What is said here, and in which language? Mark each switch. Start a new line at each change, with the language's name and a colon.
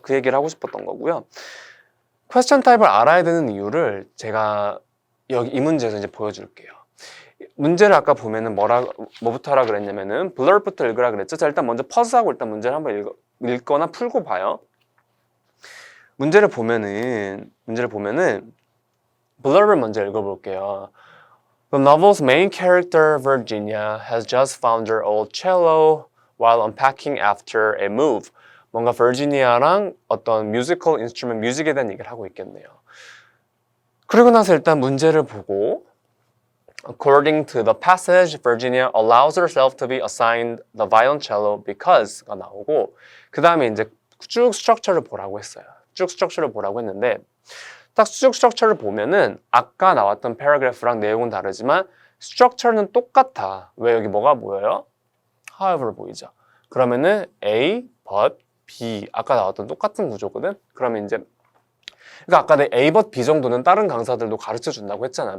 Korean: 그 얘기를 하고 싶었던 거고요. question type을 알아야 되는 이유를 제가 여기 이 문제에서 이제 보여줄게요. 문제를 아까 보면은 뭐부터 하라 그랬냐면은 blurbu터 읽으라 그랬죠. 자, 일단 먼저 퍼즈하고 일단 문제를 한번 읽거나 풀고 봐요. 문제를 보면은 blur을 먼저 읽어볼게요.
English: The novel's main character, Virginia, has just found her old cello while unpacking after a move.
Korean: 뭔가 버지니아랑 어떤 뮤지컬 인스트루먼트, 뮤직에 대한 얘기를 하고 있겠네요. 그리고 나서 일단 문제를 보고
English: According to the passage, Virginia allows herself to be assigned the violoncello because가
Korean: 나오고 그 다음에 이제 쭉 스트럭처를 보라고 했어요. 쭉 스트럭처를 보라고 했는데 딱 쭉 스트럭처를 보면은 아까 나왔던 패러그래프랑 내용은 다르지만 스트럭처는 똑같아. 왜 여기 뭐가 보여요? however 보이죠. 그러면은 A, but, B 아까 나왔던 똑같은 구조거든. 그러면 이제 그러니까 아까 내 A, but, B 정도는 다른 강사들도 가르쳐 준다고 했잖아.